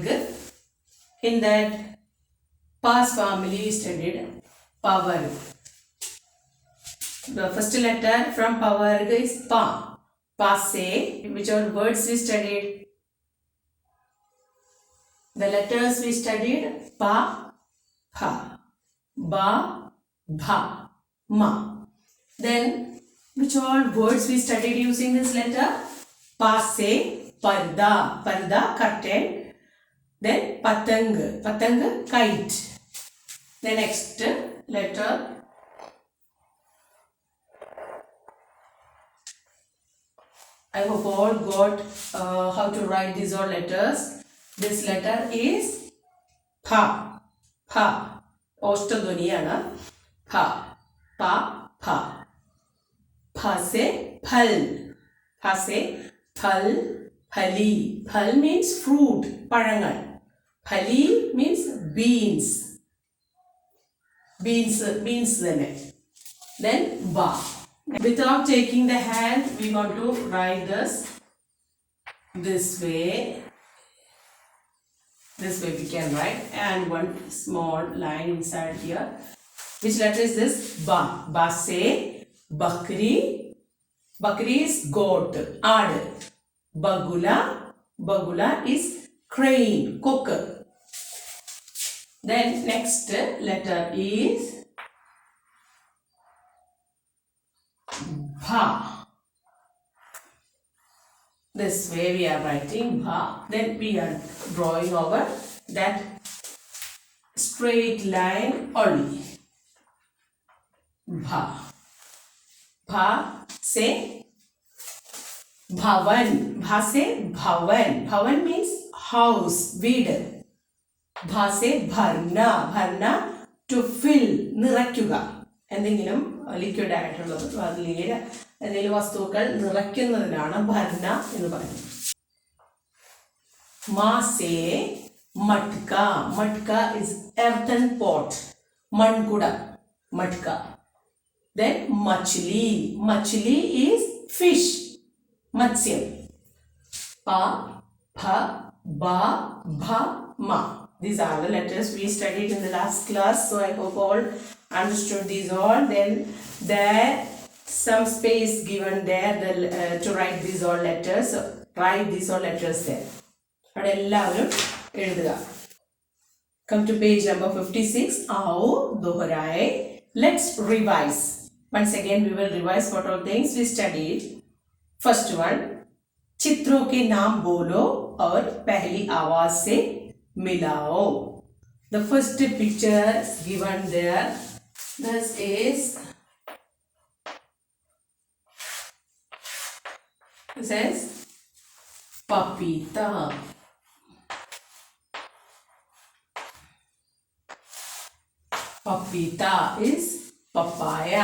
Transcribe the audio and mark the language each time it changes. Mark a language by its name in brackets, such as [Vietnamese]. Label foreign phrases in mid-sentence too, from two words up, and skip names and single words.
[English] In that pa's family we studied Pavarg. The first letter from Pavarg is pa. Passe. Which are words we studied? The letters we studied pa, pha, ba, bha, ma. Then which all words we studied using this letter? [Hindi] पा से, पर्दा, पर्दा, curtain. [English] Then [Hindi] पतंग, पतंग, [English] kite. The next letter I hope all got how to write these all letters. This letter is pha, pha. Oshtadhaniyana. Pha, pa, pha. [Hindi] फ से फल। फ से फल, फली. [English] Phal means fruit, parangal. Phali means beans. Beans then ba. Without taking the hand, we want to write this way. This way we can write, and one small line inside here. Which letter is this? [Hindi] ब। ब से बकरी. [English] Bakri is goat. Aad. Bagula. Bagula is crane, cock. Then next letter is bha. This way we are writing bha. Then we are drawing over that straight line only. [Hindi] भ। भ से भवन. भ से भवन। भवन [English] means house, [Malayalam] വീട്. [Hindi] भ से भरना। भरना [English] to fill, [Malayalam] നിറയ്ക്കുക. എന്തെങ്കിലും ലിക്വിഡ് ആയിട്ടുള്ളത് അതിൽ എന്തെങ്കിലും വസ്തുക്കൾ നിറയ്ക്കുന്നതിനാണ് ഭർണ എന്ന് പറയുന്നത്. [Hindi] मा से मटका. [English] മട്ക is earthen pot. [Malayalam] മൺകുട, മട്ക. [English] Then [Hindi] मछली. मछली [English] is fish, [Malayalam] മത്സ്യം. [English] Pa, pha, ba, bha, ma. These are the letters we studied in the last class. So I hope all understood these all. Then there some space given there to write these all letters. So write these all letters there. Come to page number 56. [Hindi] आओ दोहराएं. [English] Let's revise. Once again we will revise what all things we studied. First one, [Hindi] चित्रों के नाम बोलो और पहली आवाज से मिलाओ. [English] The first picture given there. This is papita. Papita is papaya.